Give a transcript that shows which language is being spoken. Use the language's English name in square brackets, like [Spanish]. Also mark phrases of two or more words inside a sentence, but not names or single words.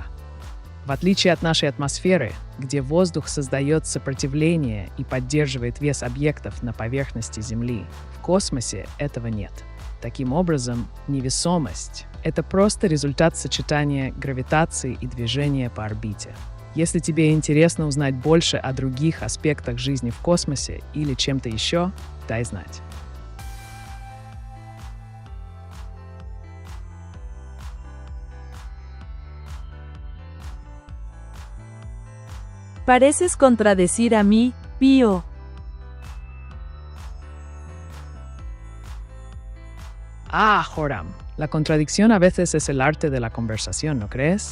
[Russian] В отличие от нашей атмосферы, где воздух создает сопротивление и поддерживает вес объектов на поверхности Земли, в космосе этого нет. Таким образом, невесомость — это просто результат сочетания гравитации и движения по орбите. Если тебе интересно узнать больше о других аспектах жизни в космосе или чем-то еще, дай знать. [Spanish] Pareces contradecir a mí, Pío. Joram, la contradicción a veces es el arte de la conversación, ¿no crees?